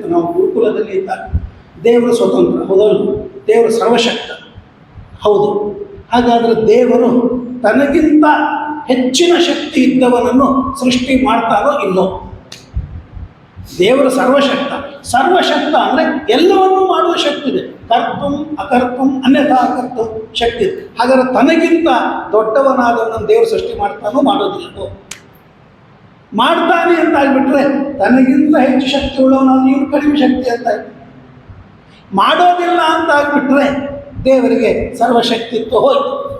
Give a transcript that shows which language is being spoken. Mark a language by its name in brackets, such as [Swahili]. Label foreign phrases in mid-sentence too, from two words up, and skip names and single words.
[Kannada] ನಾವು ಗುರುಕುಲದಲ್ಲಿ ಇದ್ದಾಗ ದೇವರು ಸ್ವತಂತ್ರ ಹೌದಲ್ಲ, ದೇವರು ಸರ್ವಶಕ್ತ ಹೌದು. ಹಾಗಾದರೆ ದೇವರು ತನಗಿಂತ ಹೆಚ್ಚಿನ ಶಕ್ತಿ ಇದ್ದವನನ್ನು ಸೃಷ್ಟಿ ಮಾಡ್ತಾರೋ ಇಲ್ಲೋ? ದೇವರು ಸರ್ವಶಕ್ತ. ಸರ್ವಶಕ್ತ ಅಂದರೆ ಎಲ್ಲವನ್ನೂ ಮಾಡುವ ಶಕ್ತಿ ಇದೆ. [Sanskrit] ಕರ್ತುಂ ಅಕರ್ತುಂ ಅನ್ಯಥಾ ಕರ್ತುಂ [Kannada] ಶಕ್ತಿ ಇದೆ. ಹಾಗಾದರೆ ತನಗಿಂತ ದೊಡ್ಡವನಾದವನನ್ನು ದೇವರು ಸೃಷ್ಟಿ ಮಾಡ್ತಾನೋ ಮಾಡೋದಿಲ್ಲವೋ? ಮಾಡ್ತಾನೆ ಅಂತ ಆಗಿಬಿಟ್ರೆ ತನಗಿಂತ ಹೆಚ್ಚು ಶಕ್ತಿ ಉಳ್ಳವನಾದ ಇವನು ಕಡಿಮೆ ಶಕ್ತಿ ಅಂತ ಆಯ್ತು. ಮಾಡೋದಿಲ್ಲ ಅಂತ ಆಗಿಬಿಟ್ರೆ ದೇವರಿಗೆ ಸರ್ವಶಕ್ತಿತ್ವ ಹೋಯ್ತು.